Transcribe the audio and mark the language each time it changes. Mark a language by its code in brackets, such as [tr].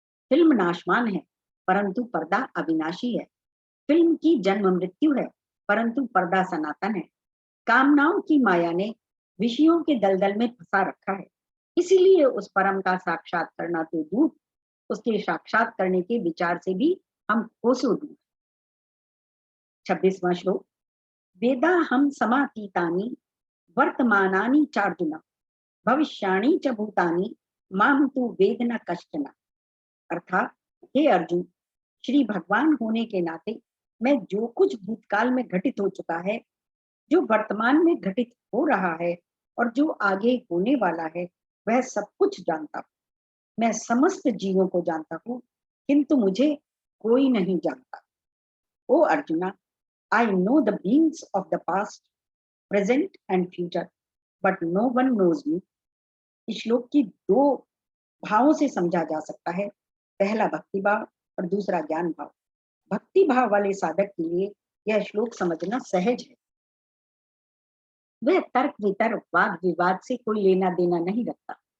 [hi] Film नाशवान है, परंतु पर्दा अविनाशी है। फिल्म की जन्म मृत्यु है, परंतु पर्दा सनातन है। कामनाओं की माया ने विषयों के दलदल में फंसा रखा है, इसीलिए उस परम का साक्षात करना तो दूर, उसके साक्षात करने के विचार से भी हम कोसों दूर। 26वां श्लोक। [sa] वेदा हम समातीतानि वर्तमानानि चार्जुन भविष्याणि च भूतानि माम तु वेद न कश्चन। [hi] अर्थात हे अर्जुन, श्री भगवान होने के नाते मैं जो कुछ भूतकाल में घटित हो चुका है, जो वर्तमान में घटित हो रहा है और जो आगे होने वाला है, वह सब कुछ जानता हूँ। मैं समस्त जीवों को जानता हूँ, किंतु मुझे कोई नहीं जानता। [en] O Arjuna, I know the beings of the past, present and future, but no one knows me। [hi] इस श्लोक की दो भावों से समझा जा सकता है, पहला भक्ति भाव और दूसरा ज्ञान भाव। भक्ति भाव वाले साधक के लिए यह श्लोक समझना सहज है। वह तर्क वितर्क वाद विवाद से कोई लेना देना नहीं रखता।